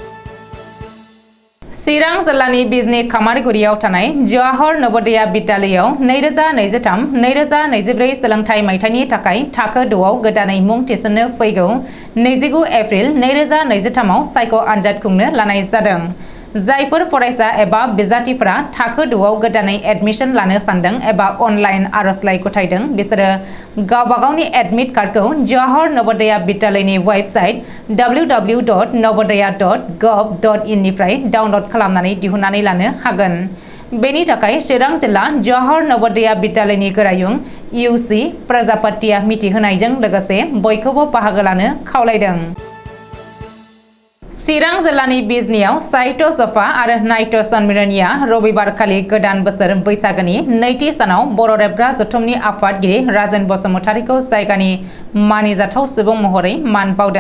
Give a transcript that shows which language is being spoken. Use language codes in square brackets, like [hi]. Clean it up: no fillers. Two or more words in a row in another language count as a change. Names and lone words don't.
[brx] चिरां जिल्लानि बिजनी खामारगुरियाव थानाय जवाहर नवोदया बिद्यालयआव 2023-2024 सोलोंथाइ मायथाइनि थाखाय थाखो 6 आव गोदानै मुं थिसननो फैगौ 29 एप्रिल 2023 आव सायख' आनजाद खुंनो लानाय जादों। जायफोर फरायसा एबा बिजाथिफोरा थाखो 6 आव गोदानै एडमिशन लानो सानदों एबा अनलाइन आर'जलाइ गथायदों बिसोरो गावबागावनि [en] admit card [brx] जवाहर नवोदया बिद्यालयनि वेबसाइट www.navodaya.gov.in निफ्राय डाउनलड खालामनानै दिहुननानै लानो हागोन। बेनि थाखाय चिरां जिल्ला जवाहर नवोदया बिद्यालयनि गोरायुं इउसि प्रजापतिया मिथिहोनायजों लोगोसे बयखौबो बाहागो लानो खावलायदों। चिरां जिल्लानि बिजनीआव साहित्य सभा आरो नाट्य सन्मिलनिया रबिबारखालि गोदान बोसोर बैसागोनि नैथि सानाव बर' रेबग्रा जथुमनि आफादगिरि राजेन बसुमतारीखौ जायगानि मानिजाथाव सुबुं महरै मान बावदों।